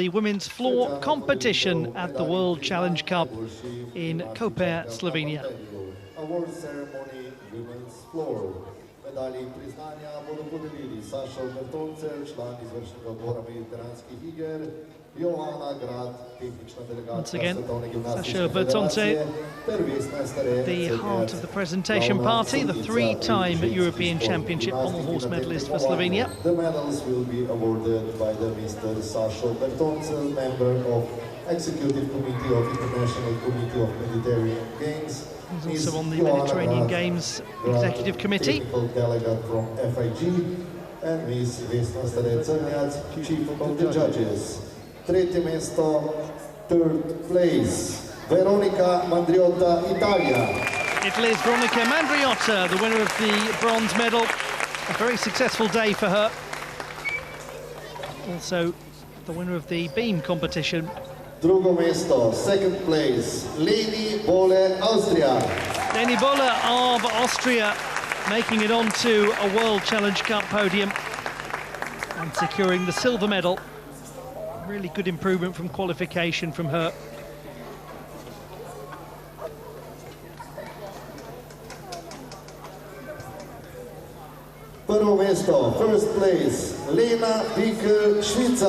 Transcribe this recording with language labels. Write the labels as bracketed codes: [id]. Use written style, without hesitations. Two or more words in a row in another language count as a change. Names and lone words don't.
[en] the women's floor competition at the World Challenge Cup in Koper, Slovenia. Award ceremony, women's floor. [sl] Medalji priznanja bodo podelili Sašo Bertoncer, član izvršnega odbora mediteranskih iger, Joana Grad, tehnična delegatka Svetovne gimnastične federacije, ter Vesna Stare, [en] the heart of the presentation party, the three-time European Championship pommel horse medalist for Slovenia. The medals will be awarded by the Mr. Sašo Bertoncer, member of Executive Committee of International Committee of Mediterranean Games. He's also on the Mediterranean Games Executive Committee. Delegate from FIG, and Ms. Vesna Stare, Chief of the Judges. [sl] Tretje mesto, [en] third place, Veronika Mandriota, Italia. Italy's Veronika Mandriota, the winner of the bronze medal. A very successful day for her. Also, the winner of the beam competition. [sl] Drugo mesto, [en] second place, Leni Bole, Austria. Deni Buller of Austria making it onto a World Challenge Cup podium and securing the silver medal. Really good improvement from qualification from her. First place, Lena Bickel, Schweizer.